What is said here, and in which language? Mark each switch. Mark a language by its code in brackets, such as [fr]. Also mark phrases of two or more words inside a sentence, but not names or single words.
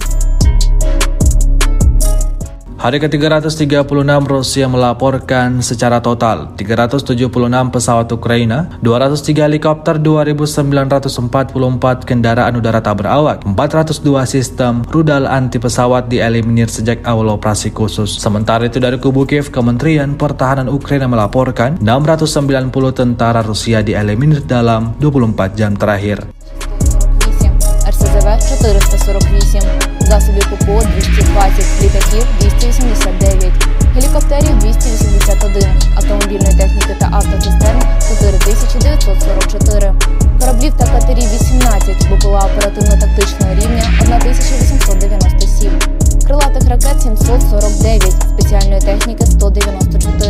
[id] Hari ke-336 Rusia melaporkan secara total 376 pesawat Ukraina, 203 helikopter, 2.944 kendaraan udara tak berawak, 402 sistem rudal anti pesawat dieliminir sejak awal operasi khusus. Sementara itu dari kubu Kiev, Kementerian Pertahanan Ukraina melaporkan 690 tentara Rusia dieliminir dalam 24 jam terakhir. [uk] РСЗВ 448, засобів ППО 220, літаків 289, гелікоптерів 281, автомобільної техніки та автоцистерн 4944, кораблів та катерів 18, БПЛА оперативно-тактичного рівня 1897, крилатих ракет 749, спеціальної техніки 194.